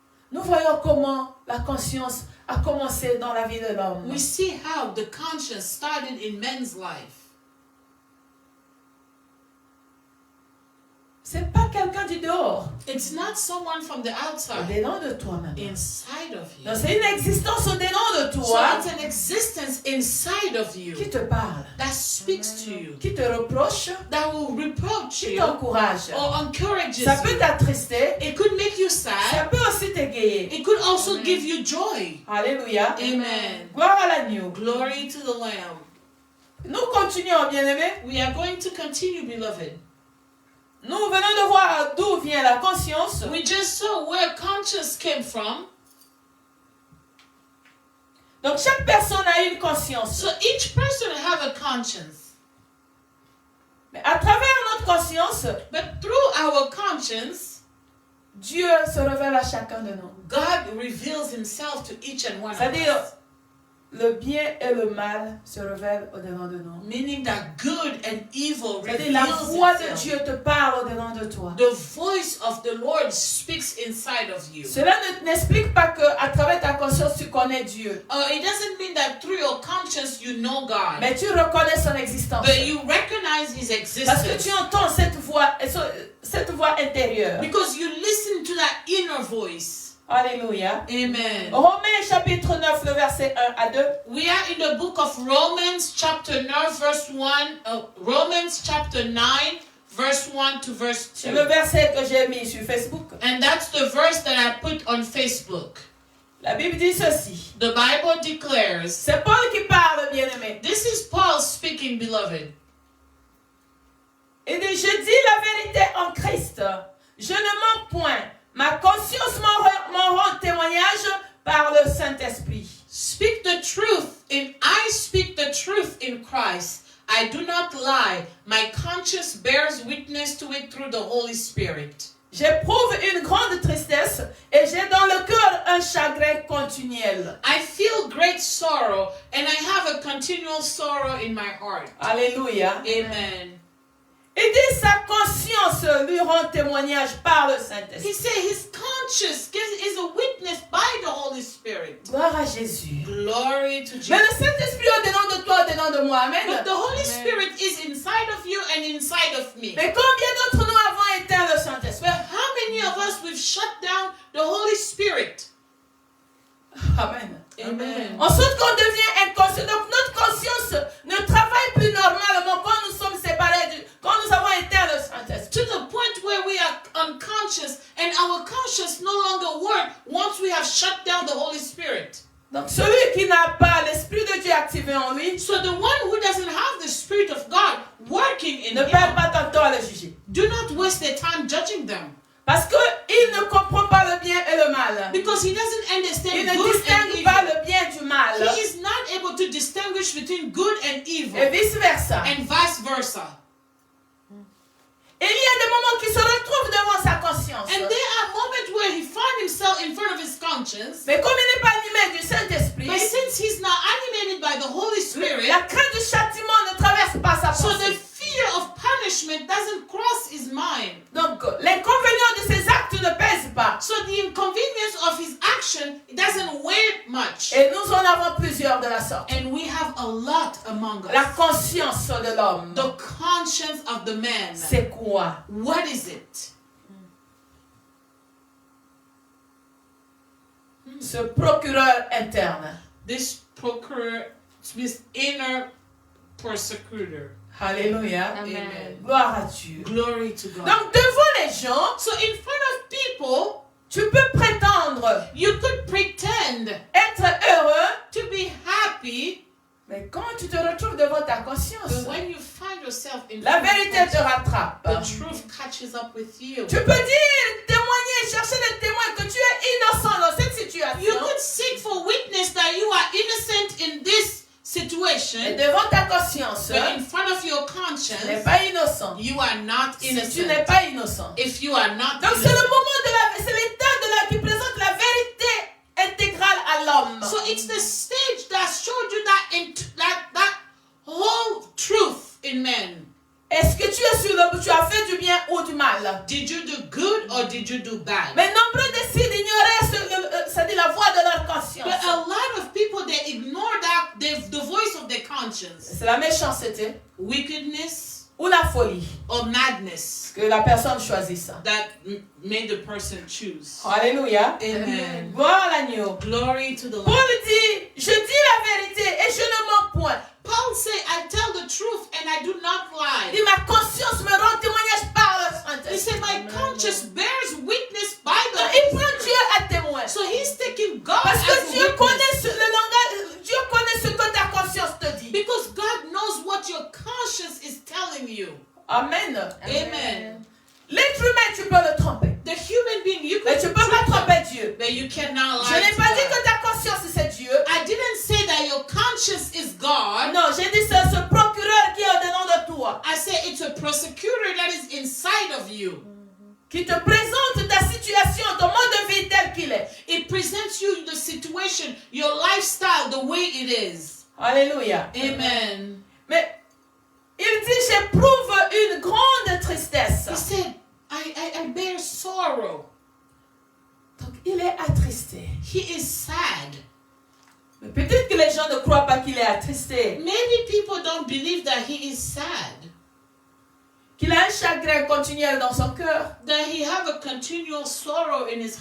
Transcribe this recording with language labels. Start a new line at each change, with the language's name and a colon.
French: Nous voyons comment la conscience a commencé dans la vie de l'homme.
English: We see how the conscience started in men's life.
French: C'est pas quelqu'un du dehors.
English: It's not someone from the outside.
French: Dedans de toi-même.
English: Inside of you.
French: Donc c'est une existence au-dedans de
English: So
French: toi
English: it's an existence inside of you
French: qui te parle,
English: that speaks to you,
French: qui te reproche,
English: that will reproach
French: qui
English: you
French: t'encourage.
English: or encourages
French: Ça peut
English: you.
French: t'attrister,
English: It could make you
French: ça
English: sad.
French: peut aussi t'égayer.
English: It could also give you joy.
French: Alléluia.
English: Amen.
French: Gloire à l'agneau.
English: Glory to the Lamb.
French: Nous continuons, bien-aimés.
English: We are going to continue, beloved.
French: Nous venons de voir d'où vient la conscience.
English: We just saw where conscience came from.
French: Donc chaque personne a une conscience.
English: So each person have a conscience.
French: Mais à travers notre conscience,
English: But through our conscience,
French: Dieu se révèle à chacun de nous.
English: God reveals himself to each and one of
French: C'est-à-dire,
English: us.
French: le bien et le mal se révèlent au-dedans de nous.
English: Meaning that good and evil
French: C'est-à-dire, la
English: reveals
French: voix de
English: itself.
French: Dieu te parle au-dedans de toi.
English: The voice of the Lord speaks inside of you.
French: Cela n'explique pas qu'à travers ta conscience, tu connais Dieu.
English: It doesn't mean that through your conscience you know God.
French: Mais tu reconnais son existence.
English: But you recognize his
French: Parce que
English: existence.
French: tu entends cette voix intérieure.
English: Because you listen to that inner voice.
French: Alléluia.
English: Amen.
French: Romains chapitre 9, le verset 1 à 2.
English: We are in the book of Romans chapter 9 verse 1. Romans chapter 9 verse 1 to verse 2.
French: C'est le verset que j'ai mis sur Facebook.
English: And that's the verse that I put on Facebook.
French: La Bible dit ceci.
English: The Bible declares,
French: C'est Paul qui parle, bien-aimé.
English: this is Paul speaking, beloved.
French: Il dit, je dis la vérité en Christ. Je ne mens point. Ma conscience m'en rend témoignage par le Saint-Esprit.
English: Speak the truth, and I speak the truth in Christ. I do not lie. My conscience bears witness to it through the Holy Spirit.
French: J'éprouve une grande tristesse et j'ai dans le cœur un chagrin continuel.
English: I feel great sorrow, and I have a continual sorrow in my heart.
French: Alléluia.
English: Amen.
French: Il dit sa conscience lui rend témoignage par le Saint-Esprit.
English: He said his conscience is a witness by the Holy Spirit.
French: Gloire à Jésus.
English: Glory to Jesus.
French: Mais le Saint-Esprit au-dedans de toi, au-dedans de moi.
English: Amen. But the Holy Spirit is inside of you and inside of me.
French: Mais combien d'entre nous avons éteint le Saint-Esprit?
English: But how many of us we've shut down the Holy Spirit? Amen. Amen.
French: Ensuite, qu'on devient inconscient. Donc, notre conscience ne travaille plus normalement quand nous sommes séparés, quand nous avons éteint le Saint-Esprit.
English: To the point where we are unconscious and our conscience no longer work once we have shut down the Holy Spirit.
French: Donc, celui qui n'a pas l'Esprit de Dieu activé en lui,
English: So the one who doesn't have the Spirit of God working in
French: ne perd
English: him,
French: pas ton temps à le juger.
English: do not waste their time judging them.
French: Parce qu'il ne comprend pas le bien et le mal.
English: Because he doesn't
French: Il
English: understand
French: ne
English: good and
French: distingue pas
English: evil.
French: le bien du mal.
English: He is not able to distinguish between good and evil
French: Et vice-versa.
English: and vice versa.
French: Et il y a des moments qui se retrouvent devant sa conscience.
English: And there are moments where he finds himself in front of his conscience.
French: Mais comme il n'est pas animé du Saint-Esprit,
English: But since he's not animated by the Holy Spirit,
French: la crainte du châtiment ne traverse pas sa
English: so the
French: pensée.
English: fear of punishment doesn't cross his mind.
French: Donc, l'inconvénient de ses actes ne pèse pas.
English: So the inconvenience of his action doesn't weigh much.
French: Et nous en avons plusieurs de la sorte.
English: And we have a lot among
French: La
English: us.
French: conscience de l'homme,
English: The conscience of the man.
French: c'est quoi?
English: What is it?
French: Ce procureur interne.
English: This procurator, this inner persecutor.
French: Alléluia.
English: Amen.
French: Gloire à Dieu.
English: Glory to God.
French: Donc, devant les gens,
English: So in front of people,
French: tu peux prétendre
English: you could pretend
French: être heureux,
English: to be happy,
French: mais quand tu te retrouves devant ta conscience,
English: but when you find yourself in
French: la
English: front of
French: vérité te
English: God,
French: rattrape.
English: the truth catches up with you.
French: Tu peux dire, témoigner, chercher des témoins que tu es innocent dans cette situation.
English: You could seek for witness that you are innocent in this
French: Et
English: situation,
French: devant ta conscience,
English: but in front of your
French: tu n'es
English: conscience,
French: pas innocent.
English: you are not
French: Si tu n'es
English: innocent.
French: pas innocent.
English: If you are not
French: Donc c'est le
English: innocent.
French: moment c'est l'état qui présente la vérité intégrale à l'homme.
English: So it's the stage that showed you that whole truth in man.
French: Est-ce que tu as fait du bien ou du mal?
English: Did you do good or did you do bad?
French: Mais nombreux décident d'ignorer c'est-à-dire la voix de leur conscience.
English: But a lot of people, they ignore that the voice of their conscience.
French: C'est la méchanceté,
English: Wickedness,
French: ou la folie.
English: or madness
French: Que la personne choisit ça.
English: that made the person choose.
French: Alléluia.
English: Amen.
French: Gloire à l'agneau.
English: Glory to the Lord.
French: Paul dit, je dis la vérité et je ne mens point.
English: Paul said, I tell the truth and I do not
French: Il
English: lie.
French: dit, ma conscience me rend témoignage par le
English: He
French: Saint-Esprit.
English: said, my conscience bears witness by
French: Donc,
English: the
French: il prend Dieu à témoin.
English: So he's taking God
French: Parce
English: as
French: que
English: a
French: Dieu
English: witness.
French: connaît le langage, Dieu connaît ce que ta conscience te dit.
English: Because God knows what your conscience is telling you. Amen. Amen.
French: L'être humain, tu peux le tromper.
English: The human being, you
French: Mais
English: can
French: tu peux pas tromper Dieu.
English: but you cannot
French: Je
English: lie
French: n'ai
English: to
French: pas dit
English: God.
French: que ta conscience c'est Dieu.
English: I didn't say that your conscience is God.
French: Non, j'ai dit c'est ce procureur qui est au-dedans de toi.
English: I say it's a prosecutor that is inside of you.
French: Qui te présente ta situation, ton mode de vie tel qu'il est.
English: It presents you the situation, your lifestyle, the way it is.
French: Alléluia.
English: Amen.
French: Mais il dit, j'éprouve une grande tristesse.
English: He said, I bear sorrow.
French: Donc il est attristé.
English: He is sad.
French: Mais peut-être que les gens ne croient pas qu'il est attristé.
English: Maybe people don't believe that he is sad.
French: Qu'il a un chagrin continuel dans son cœur.
English: That he have a continual sorrow in his